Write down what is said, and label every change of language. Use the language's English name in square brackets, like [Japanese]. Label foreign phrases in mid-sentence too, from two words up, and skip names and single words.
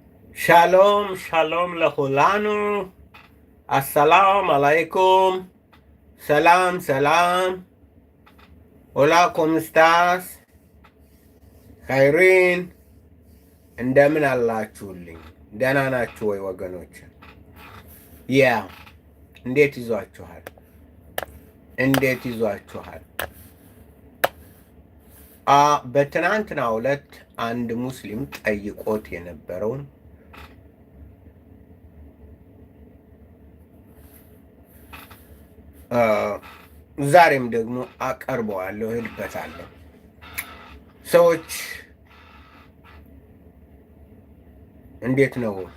[Hebrew] שלום, שלום לכולנו. [Arabic] السلام عليكم. سلام، سلام. [Spanish] Hola, ¿cómo estás? [Amharic] ኸይሪን እንደምን አላችሁልኝ? ደህና ናችሁ ወይ ወገኖች? ያ እንዴት ይዟችኋል? በትናንትናው ዕለት አንድ ሙስሊም ጠይቆት የነበረውን ዛሬም ደግሞ አቀርበዋለሁ፣ እሄድበታለሁ። ሰዎች እንዴት ነው